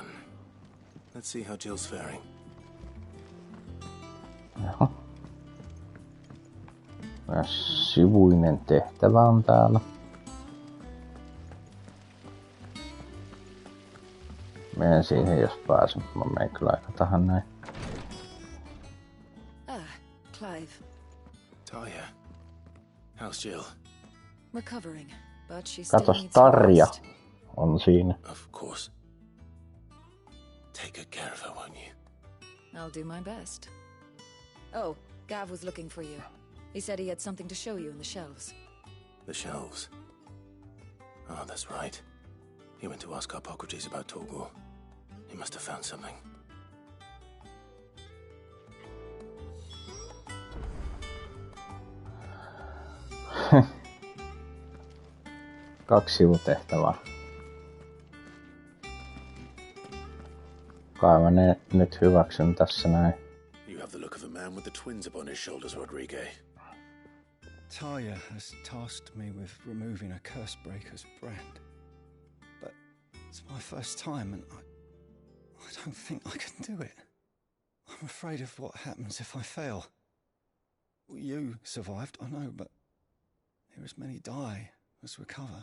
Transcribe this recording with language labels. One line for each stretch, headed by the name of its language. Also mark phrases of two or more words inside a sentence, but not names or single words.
English: Let's see how Jill's faring.
Finnish: Jaha. Sivuinen tehtävä on täällä. Menen siihen jos pääsen. Mä menen kyllä aika tähän näin.
English: Clive. Talia. How's Jill? Recovering, but she still
Finnish: Katos,
English: needs some
Finnish: Tarja
English: rest.
Finnish: on siinä.
English: Of course. Take good care of her, won't you? I'll do my best. Oh, Gav was looking for you. He said he had something to show you in the shelves. The shelves. Oh, that's right. He went to ask Hippocrates about Torgor. He must have found something.
Finnish: Kaksi sivutehtävää. Kai mä ne nyt hyväksyn tässä näin.
English: You have the look of a man with the twins upon his shoulders, Rodrigue. Talia has tasked me with removing a Cursebreaker's brand. But it's my first time and I don't think I can do it. I'm afraid of what happens if I fail. You survived, I know, but there as many die as recover.